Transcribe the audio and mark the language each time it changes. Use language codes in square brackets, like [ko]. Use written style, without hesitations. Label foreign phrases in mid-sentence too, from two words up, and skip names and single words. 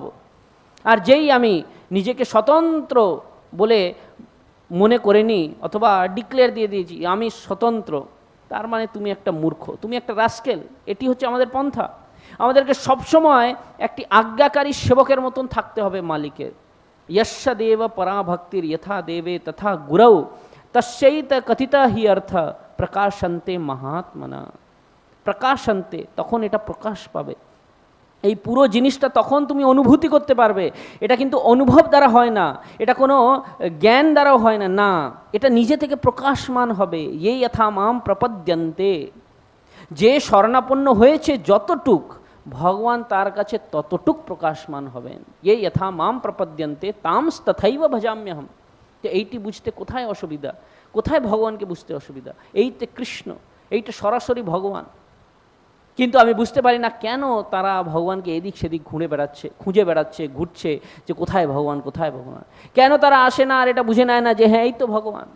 [bn] আর যেই আমি নিজেকে স্বতন্ত্র বলে মনে করে নিই অথবা ডিক্লেয়ার দিয়ে দিয়েছি আমি স্বতন্ত্র, তার মানে তুমি একটা মূর্খ, তুমি একটা রাস্কেল। এটি হচ্ছে আমাদের পন্থা। আমাদেরকে সবসময় একটি আজ্ঞাকারী সেবকের মতন থাকতে হবে মালিকের। [sa] यस्य देव पराभक्तिर यथा देवे तथा गुरौ तस्यैत कथिता हि अर्थ प्रकाशन्ते महात्मना। [bn] প্রকাশন্তে, তখন এটা প্রকাশ পাবে। এই পুরো জিনিসটা তখন তুমি অনুভূতি করতে পারবে। এটা কিন্তু অনুভব দ্বারা হয় না, এটা কোনো জ্ঞান দ্বারাও হয় না, না, এটা নিজে থেকে প্রকাশমান হবে। [sa] ये यथा माम प्रपद्यन्ते, [bn] যে শরণাপন্ন হয়েছে যতটুক, ভগবান তার কাছে ততটুক প্রকাশমান হবেন। [sa] ये यथा माम प्रपद्यन्ते तांस तथैव भजाम्यहम। [bn] তো এইটি বুঝতে কোথায় অসুবিধা, কোথায় ভগবানকে বুঝতে অসুবিধা? এইতে কৃষ্ণ, এইটা সরাসরি ভগবান। কিন্তু আমি বুঝতে পারি না কেন তারা ভগবানকে এদিক সেদিক খুঁজে বেড়াচ্ছে, ঘুরছে যে কোথায় ভগবান, কোথায় ভগবান। কেন তারা আসে না আর এটা বুঝে নেয় না যে হ্যাঁ এই তো ভগবান?